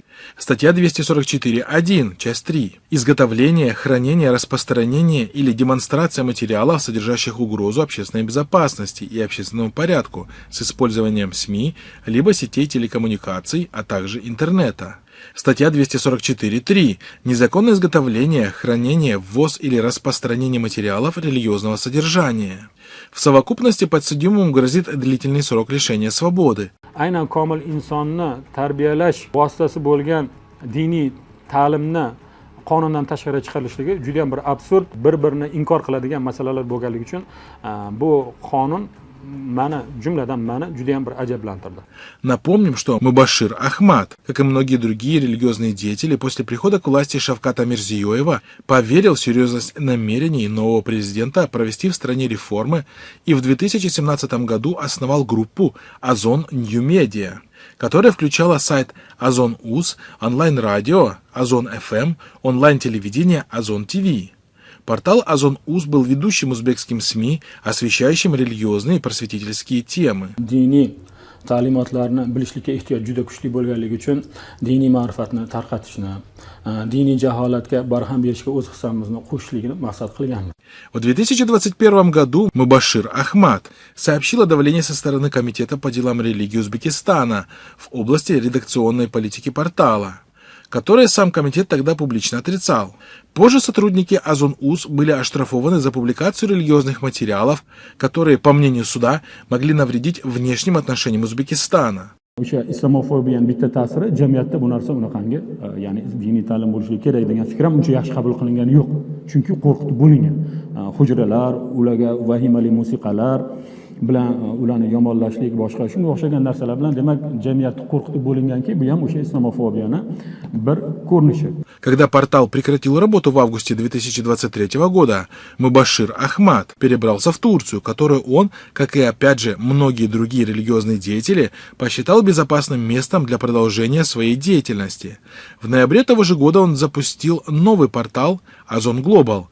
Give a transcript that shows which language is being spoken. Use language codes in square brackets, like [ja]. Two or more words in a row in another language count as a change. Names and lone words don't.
[ru] Статья 244.1, часть 3 «Изготовление, хранение, распространение или демонстрация материалов, содержащих угрозу общественной безопасности и общественному порядку с использованием СМИ, либо сетей телекоммуникаций, а также интернета». Статья 244.3 «Незаконное изготовление, хранение, ввоз или распространение материалов религиозного содержания». В совокупности подсудимому грозит длительный срок лишения свободы. [uz] Aynan komil insonni tarbiyalash vositasi bo'lgan diniy ta'limni qonundan tashqari chiqarishligi juda ham bir absurd, bir-birini inkor qiladigan masalalar bo'lganligi uchun bu qonun jumladan meni juda ham bir ajablantirdi. [ru] Напомним, что Мубашир Ахмад, как и многие другие религиозные деятели, после прихода к власти Шавката Мирзиёева поверил в серьезность намерений нового президента провести в стране реформы и в 2017 году основал группу Озон Нью Медиа, которая включала сайт Озон-УЗ, онлайн-радио Озон-ФМ, онлайн-телевидение Озон-ТВ. Портал Озон-УЗ был ведущим узбекским СМИ, освещающим религиозные и просветительские темы. [uz] Diniy ta'limotlarni bilishlikka ehtiyoj juda kuchli bo'lganligi uchun diniy ma'rifatni tarqatishni, diniy jaholatga barham berishga o'z hissamizni qo'shishlikni maqsad qilganmiz. [ru] В 2021 году Мубашир Ахмад сообщил о давлении со стороны Комитета по делам религии Узбекистана в области редакционной политики портала, которое сам комитет тогда публично отрицал. Позже сотрудники Озон-УЗ были оштрафованы за публикацию религиозных материалов, которые, по мнению суда, могли навредить внешним отношениям Узбекистана. [uz] O'sha islamofobiyaning bitta ta'siri jamiyatda bu narsa unaqangi, ya'ni diniy ta'lim bo'lishi kerak degan fikr ham uncha yaxshi qabul qilingani yo'q. Chunki qo'rqitib bo'lingan. Hujralar, ularga vahimali musiqalar bilan ularni yomonlashlik, boshqa shunga o'xshagan narsalar bilan demak jamiyatni qo'rqitib bo'linganki, bu ham o'sha islamofobiyani bir ko'rinishi. [ru] Когда портал прекратил работу в августе 2023 года, Мубашир Ахмад перебрался в Турцию, которую он, как и опять же многие другие религиозные деятели, посчитал безопасным местом для продолжения своей деятельности. В ноябре того же года он запустил новый портал Озон Глобал.